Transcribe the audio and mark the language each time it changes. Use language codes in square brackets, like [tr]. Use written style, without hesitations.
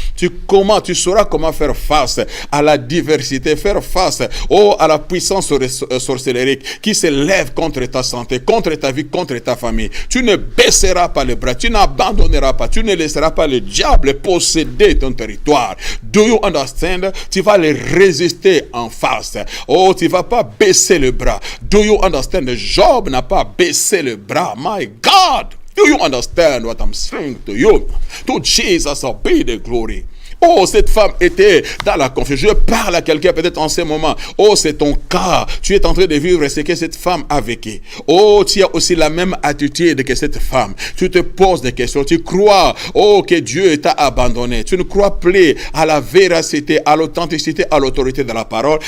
[fr] Tu sauras comment faire face à la diversité, faire face à la puissance sorcellérique qui se lève contre ta santé, contre ta vie, contre ta famille. Tu ne baisseras pas les bras, tu n'abandonneras pas, tu ne laisseras pas le diable posséder ton territoire. [en] Do you understand? [fr] Tu vas les résister en face. Tu vas pas baisser le bras. [en] Do you understand? [fr] Job n'a pas baissé le bras. [en] My God! Do you understand what I'm saying to you? To Jesus be the glory. [fr] Oh, cette femme était dans la confusion. Je parle à quelqu'un peut-être en ce moment. Oh, c'est ton cas. Tu es en train de vivre ce que cette femme a vécu. Oh, tu as aussi la même attitude que cette femme. Tu te poses des questions. Tu crois, oh, que Dieu t'a abandonné. Tu ne crois plus à la véracité, à l'authenticité, à l'autorité de la parole.